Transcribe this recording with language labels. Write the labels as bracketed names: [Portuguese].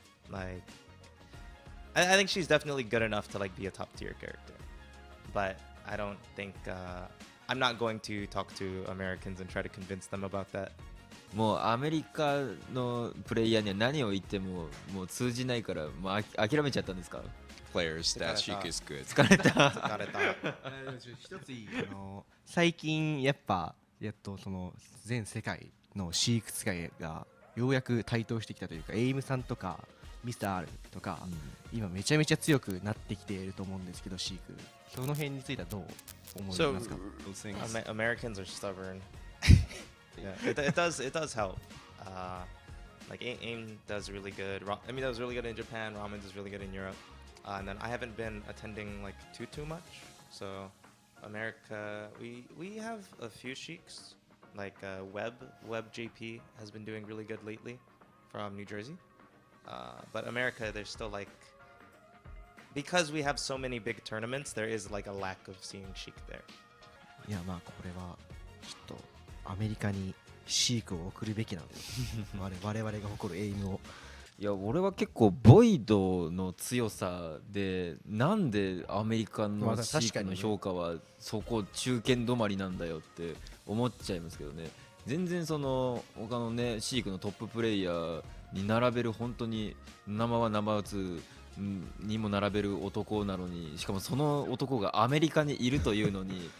[English] Like I think she's definitely good enough to like be a top tier character. But I don't think I'm not going to talk to Americans and try to convince them about that. [Japanese] もうアメリカのプレイヤーには何を言ってももう通じないからもう諦めちゃったんですか？ [English] Players that Sheik is good. [Japanese] 疲れた疲れた。一ついい最近やっとその全世界のシーク使いがようやく台頭してきたというかエイムさんとかミスター R とか、今めちゃめちゃ強くなってきていると思うんですけどシークその辺についてはどう思い [English] So [Japanese] ますか？ [English] those things. Americans are stubborn. Yeah, it does help. Like AIM does really good. I mean, that was really good in Japan. Ramen does really good in Europe. And then I haven't been attending like too much. So America, we have a few sheiks. Like Web JP has been doing really good lately from New Jersey. But America, there's still like because we have so many big tournaments, there is like a lack of seeing sheik there. [Japanese] いやこれはちょっとアメリカにシークを送るべきなので我々が誇るエイムをいや俺は結構ボイドの強さでなんでアメリカのシークの評価はそこ中堅止まりなんだよって思っちゃいますけどね全然その他のねシークのトッププレイヤーに並べる本当に生は生打つにも並べる男なのにしかもその男がアメリカにいるというのに